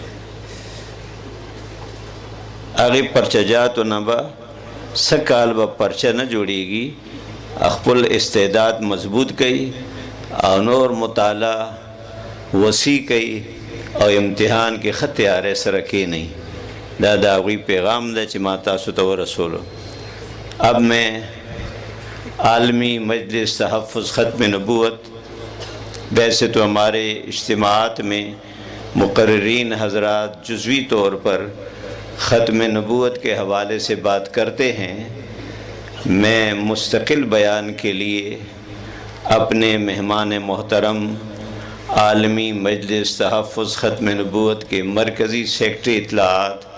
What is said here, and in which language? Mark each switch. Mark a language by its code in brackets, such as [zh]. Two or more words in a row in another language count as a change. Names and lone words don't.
[ps] هغې پرچجاتو نه به څه کال به پرچه نه جوړیږي خپل استعداد مضبوط کوي او نور مطالعه وسیع کوي او امتحان کې ښه تیاری سره کښېنئ دا د هغوی پیغام دی چې ما تاسو ته ورسولو [ur] اب میں عالمی مجلس تحفظ ختم نبوت ویسے تو ہمارے اجتماعات میں مقررین حضرات جزوی طور پر ختم نبوت کے حوالے سے بات کرتے ہیں میں مستقل بیان کے لیے اپنے مہمان محترم عالمی مجلس تحفظ ختم نبوت کے مرکزی سیکرٹری اطلاعات